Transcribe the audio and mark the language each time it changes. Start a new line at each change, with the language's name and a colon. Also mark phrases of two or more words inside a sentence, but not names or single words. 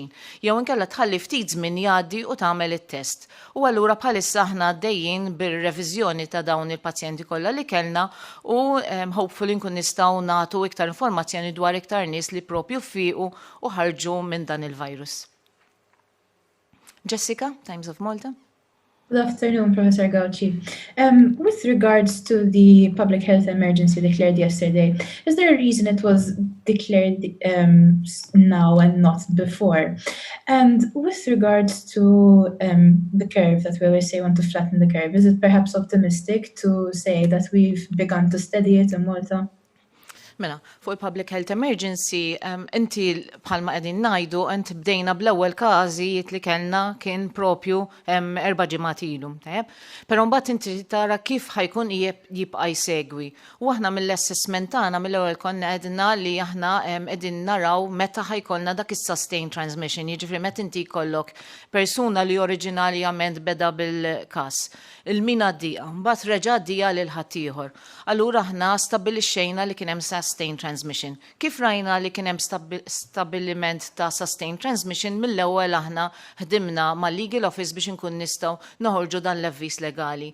Maltese: Jew inkella tħalli ftit żmien jgħaddi u tagħmel it-test. U allura bħalissa aħna għaddejjin bir-reviżjoni ta' dawn il-pazjenti kollha li kellna u hopefully nkun nistgħu nagħtu iktar informazzjoni dwar iktar nies li propju fiequ u ħarġu minn dan il-virus.
English: Jessica, Times of Malta. Good afternoon, Professor Gauci. With regards to the public health emergency declared yesterday, is there a reason it was declared now and not before? And with regards to the curve that we always say want to flatten the curve, is it perhaps optimistic to say that we've begun to steady it in Malta?
Maltese: Mela, fuq il-
English: Public Health Emergency,
Maltese: inti bħalma qegħdin ngħidu inti bdejna bl-ewwel każijiet li kellna kien propju 4 ġimgħat ilu, tajjeb? Però mbagħad inti tara kif ħajkun jibqa' jsegwi. U aħna mill-assessment tagħna mill-ewwel konna qegħdna li aħna qegħdin naraw meta ħajkollna dak is-
English: sustained transmission,
Maltese: jiġifieri meta inti jkollok persuna li oriġinarjament beda bil-każ. Il-min għaddija, mbagħad reġa' għaddija lil ħaddieħor. Allura aħna stabbilixxejna li kien hemm
English: sustained transmission.
Maltese: Kif rajna li kien hemm stabbiliment ta'
English: sustained transmission
Maltese: mill-ewwel aħna ħdimna mal-Legal Office biex inkun nistgħu noħorġu dan l-avviż legali.